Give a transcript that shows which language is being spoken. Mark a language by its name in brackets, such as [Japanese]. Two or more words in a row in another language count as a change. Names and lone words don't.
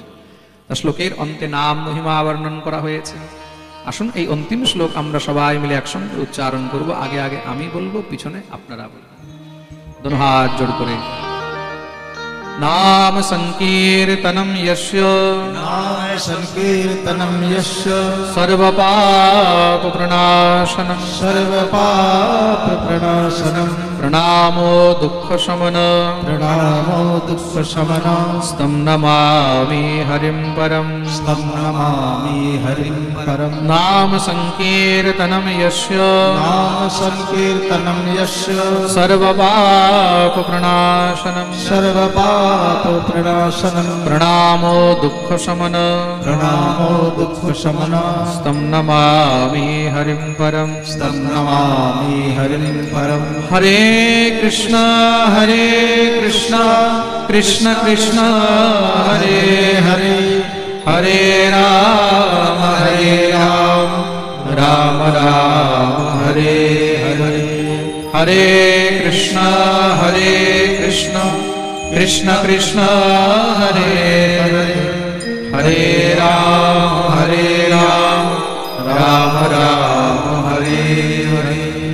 [Bangla] শ্লোকের অন্তে নাম মহিমা বর্ণন করা হয়েছে। আসুন এই অন্তিম শ্লোক আমরা সবাই মিলে একসঙ্গে উচ্চারণ করব। আগে আগে আমি বলবো, পিছনে আপনারা বলবেন, দোনো হাত জোড় করে। [Sanskrit] নাম সংকীর্তনম যস্য, নাম संकीर्तनं यस्य सर्वपापप्रणाशनं सर्वपापप्रणाशनं प्रणामो दुःखशमन प्रणामो दुःखशमनं तं नमामि हरिं परं तं नमामि हरिं परं नाम संकीर्तनं यस्य नाम संकीर्तनं यस्य सर्वपापप्रणाशनं सर्वपापप्रणाशनं प्रणामो दुःखशमन प्रणामो दुःखशमनं तं नमामि हरिं परं तं नमामि हरिं परं हरे कृष्ण कृष्ण कृष्ण हरे हरे हरे राम राम राम हरे हरे हरे कृष्ण कृष्ण कृष्ण हरे हरे हरे राम राम राम हरे हरे।